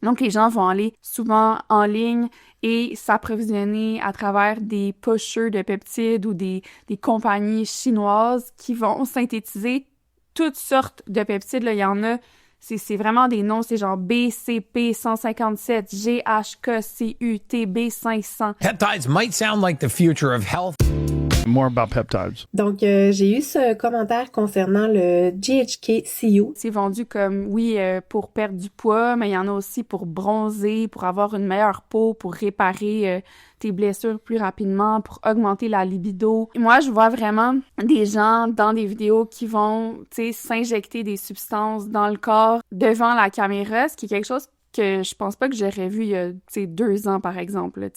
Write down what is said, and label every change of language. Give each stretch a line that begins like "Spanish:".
French: Donc, les gens vont aller souvent en ligne et s'approvisionner à travers des pushers de peptides ou des compagnies chinoises qui vont synthétiser toutes sortes de peptides. Là, il y en a, c'est vraiment des noms, c'est genre BCP 157, GHK, CUT, B500.
English: Peptides might sound like the future of health. More about peptides.
French: Donc, j'ai eu ce commentaire concernant le GHK-CU. C'est vendu comme, oui, pour perdre du poids, mais il y en a aussi pour bronzer, pour avoir une meilleure peau, pour réparer tes blessures plus rapidement, pour augmenter la libido. Moi, je vois vraiment des gens dans des vidéos qui vont, tu sais, s'injecter des substances dans le corps devant la caméra, ce qui est quelque chose que je pense pas que j'aurais vu il y a, tu sais, 2 ans, par exemple.